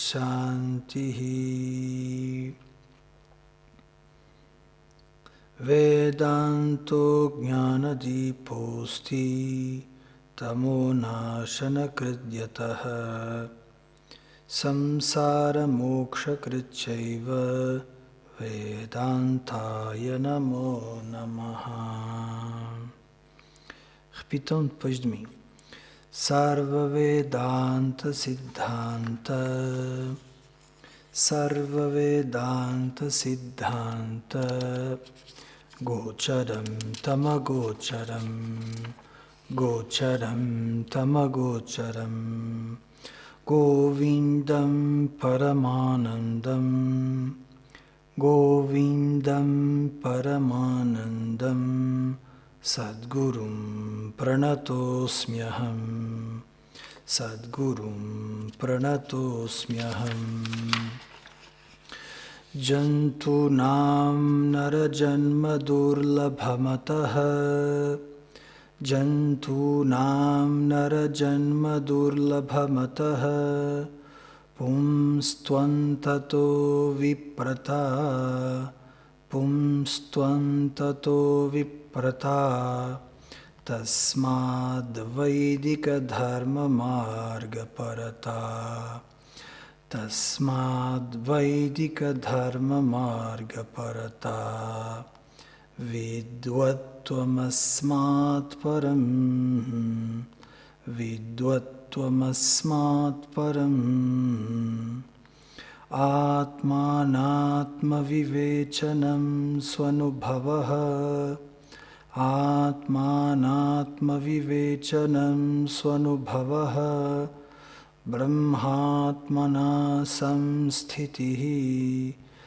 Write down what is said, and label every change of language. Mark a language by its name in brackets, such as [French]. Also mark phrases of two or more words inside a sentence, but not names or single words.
[Sanskrit] Shanti Vedanto Jnanadiposti Tamo Nashana Kridyataha Samsara Moksha Kritchaiva Vedantaya Namo Namaha. [Portuguese] Repitam depois de mim. [Sanskrit] Sarva Vedanta Siddhanta Sarva Vedanta Siddhanta Gocharam Tamagocharam Gocharam Tamagocharam Govindam Paramanandam Govindam Paramanandam Sadgurum Pranatosmyaham Sadgurum Pranatosmyaham Jantunam Narajanma Durlabhamataha Jantunam Narajanma Durlabhamataha Pumstvantato Viprata Pumstvantato Viprata Tasmad Vaidika Dharma Marga Parata Tasmad Vaidika Dharma Marga Parata Vidvatvamasmat Param Vidvatvamasmat Param Atmanatma Vivechanam Swanubhavaha Atmanatma Vivechanam Swanubhavaha Brahmatmana Samsthitihi